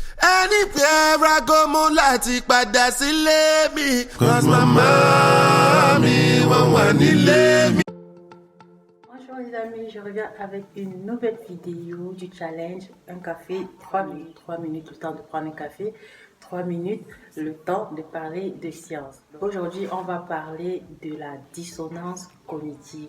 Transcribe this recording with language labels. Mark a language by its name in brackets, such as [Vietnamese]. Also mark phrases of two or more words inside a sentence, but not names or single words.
[English] Anywhere I go, [Yoruba] mo láti padà sílé mi. Cause mama mi wọ́n wà nílé mi. [French] Bonjour les amis, je reviens avec une nouvelle vidéo du challenge. Un café, 3 minutes. 3 minutes, le temps de prendre un café. 3 minutes, le temps de parler de science. Aujourd'hui, on va parler de la dissonance cognitive.